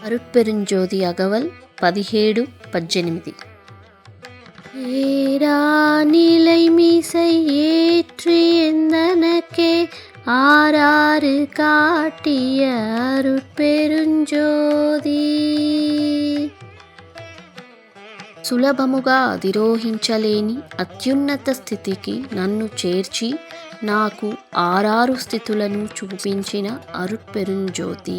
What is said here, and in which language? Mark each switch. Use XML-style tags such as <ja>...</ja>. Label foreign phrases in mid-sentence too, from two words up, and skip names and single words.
<ta>அருட்பெருஞ்சோதி அகவல் 17-18. ஏரா நிலைமிசை ஏற்றி எந்தனக்கே ஆராறு காட்டிய అరుట్పెరుంజోதி.</ta> <te>సులభముగా అధిరోహించలేని అత్యున్నత స్థితికి నన్ను చేర్చి నాకు 6 స్థితులను చూపించిన అరుట్పెరుంజోతి.</te>